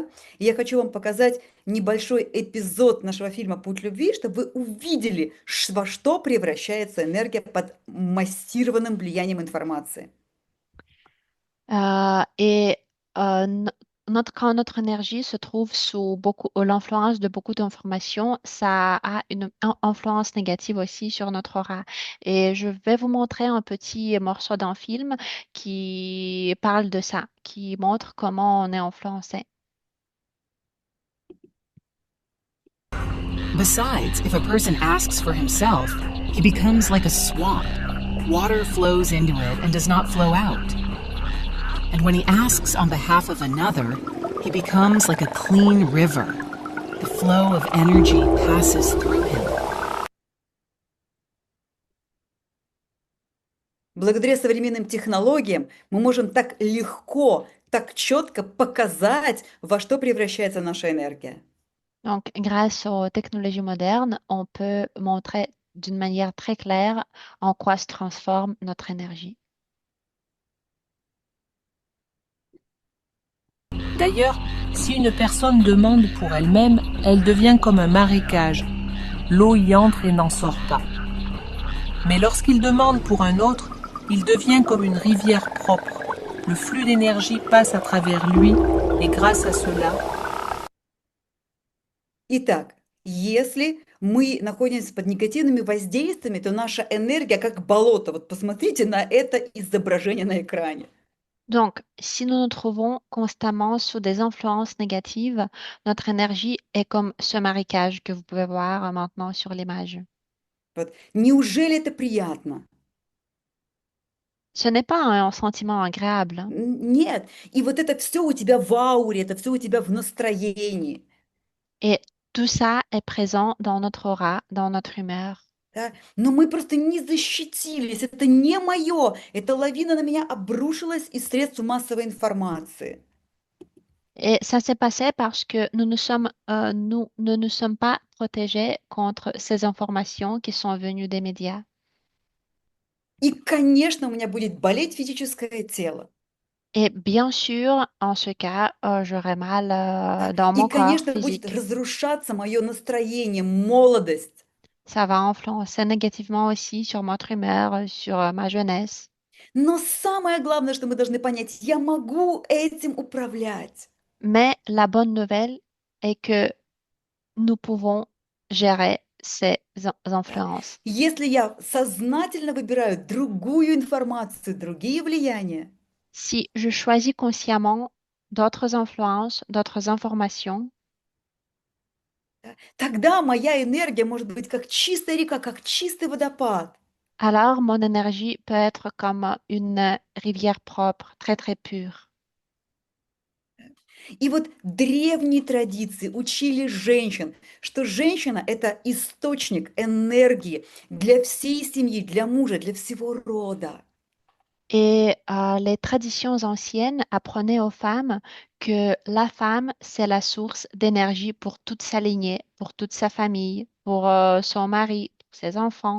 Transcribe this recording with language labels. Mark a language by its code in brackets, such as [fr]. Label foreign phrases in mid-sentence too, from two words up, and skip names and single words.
[ru] И я хочу вам показать небольшой эпизод нашего фильма «Путь любви», чтобы вы увидели, во что превращается энергия под массированным влиянием информации. [fr] Et quand notre énergie se trouve sous l'influence de beaucoup d'informations, ça a une influence négative aussi sur notre aura. Et je vais vous montrer un petit morceau d'un film qui parle de ça, qui montre comment on est influencé. [en] Besides, if a person asks for himself, he becomes like a swamp. Water flows into it and does not flow out. And when he asks on behalf of another, he becomes like a clean river. The flow of energy passes through him. [ru] Благодаря современным технологиям мы можем так легко, так четко показать, во что превращается наша энергия. [fr] Donc, grâce aux technologies modernes, on peut montrer d'une manière très claire en quoi se transforme notre énergie. D'ailleurs, si une personne demande pour elle-même, elle devient comme un marécage. L'eau y entre et n'en sort pas. Mais lorsqu'il demande pour un autre, il devient comme une rivière propre. Le flux d'énergie passe à travers lui et grâce à cela, [ru] Итак, если мы находимся под негативными воздействиями, то наша энергия как болото. Вот посмотрите на это изображение на экране. [fr] Donc, si nous nous trouvons constamment sous des influences négatives, notre énergie est comme ce marécage que vous pouvez voir maintenant sur l'image. [ru] Вот. Неужели это приятно? [fr] Ce n'est pas un sentiment agréable, hein. [ru] Нет. И вот это все у тебя в ауре, это все у тебя в настроении. [fr] Et tout ça est présent dans notre aura, dans notre humeur. [ru] Да? Но мы просто не защитились. Это не мое. Эта лавина на меня обрушилась из средств массовой информации. [fr] Et ça s'est passé parce que nous ne nous sommes pas protégés contre ces informations qui sont venues des médias. [ru] И, конечно, у меня будет болеть физическое тело. [fr] Et bien sûr, en ce cas, j'aurai mal [ru] Да? [fr] dans [ru] И, [fr] mon corps [ru] конечно, будет [fr] physique. [ru] разрушаться мое настроение, молодость. [fr] Ça va influencer négativement aussi sur notre humeur, sur ma jeunesse. [ru] Но самое главное, что мы должны понять, я могу этим управлять. [fr] Mais la bonne nouvelle est que nous pouvons gérer ces influences. [ru] Если я сознательно выбираю другую информацию, другие влияния, [fr] Si je choisis consciemment d'autres influences, d'autres informations, [ru] тогда моя энергия может быть как чистая река, как чистый водопад. [fr] alors mon énergie peut être comme une rivière propre, très très pure. [ru] И вот древние традиции учили женщин, что женщина– это источник энергии для всей семьи, для мужа, для всего рода. [fr] Et les traditions anciennes apprenaient aux femmes que la femme, c'est la source d'énergie pour toute sa lignée, pour toute sa famille, pour son mari, pour ses enfants